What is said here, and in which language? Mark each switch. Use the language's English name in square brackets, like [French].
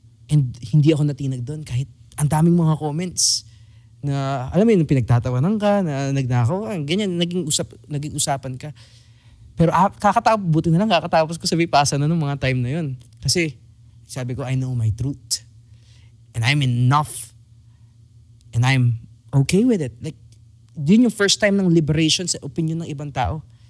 [Filipino] And hindi ako natinag doon kahit ang daming mga comments na alam mo yun, pinagtatawanan ka, na nagnakaw ka, ganyan, naging usapan ka. Pero buti na lang kakatapos ko sa Vipassana nung mga time na yun. Kasi sabi ko, [English] I know my truth. And I'm enough. And I'm okay with it. [Filipino] Like, yun yung first time ng liberation sa opinion ng ibang tao.